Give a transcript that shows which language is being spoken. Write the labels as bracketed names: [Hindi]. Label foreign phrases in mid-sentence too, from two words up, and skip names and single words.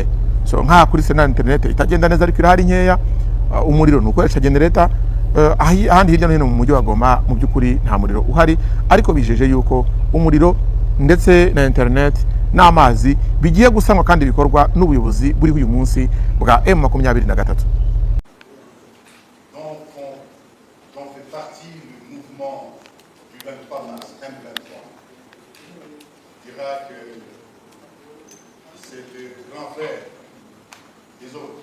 [Kinyarwanda] So nka kuri Serena internet itagenda neza, ariko irahari nkeya. Umuriro nukoresha generator. Ahandi hirya no hino mu mujyi wa Goma mu by'ukuri nta muriro uhari, ariko bijeje yuko umuriro ndetse na internet n'amazi bigiye gusanwa kandi bikorwa n'ubuyobozi buri uyu munsi bwa M23. [French] dont fait partie le mouvement du 23 mars M23. Je dirais que c'est le grand frère des autres.